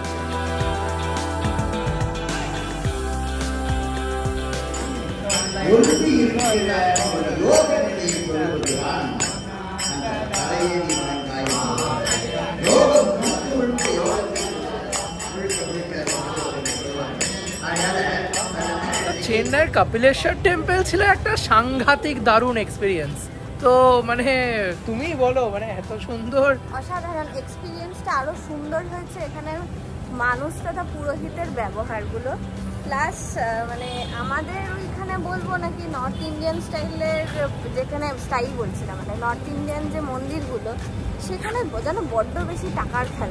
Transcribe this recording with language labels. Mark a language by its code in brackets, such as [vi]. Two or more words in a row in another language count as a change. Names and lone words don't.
[ta] ஒன்று இருக்கிற ஒரு யோக நிலையை சொல்வதுதான் அந்த தலையை யோகம் முழுக்க யோகத்தை அதனால [bn] চেন্নাইয়ের কপিলেশ্বর টেম্পল ছিল একটা সাংঘাতিক দারুণ এক্সপিরিয়েন্স। তো মানে তুমি বলো, মানে এত সুন্দর অসাধারণ এক্সপিরিয়েন্সটা আরো সুন্দর হয়েছে এখানে মানুষ তথা পুরোহিতের ব্যবহারগুলো, প্লাস মানে আমাদের ওইখানে বলবো নাকি [en] North Indian style, [bn] যেখানে স্টাইল বলছিলাম মানে [en] North Indian [bn] যে মন্দিরগুলো সেখানে যেন বড্ড বেশি টাকার খেলা।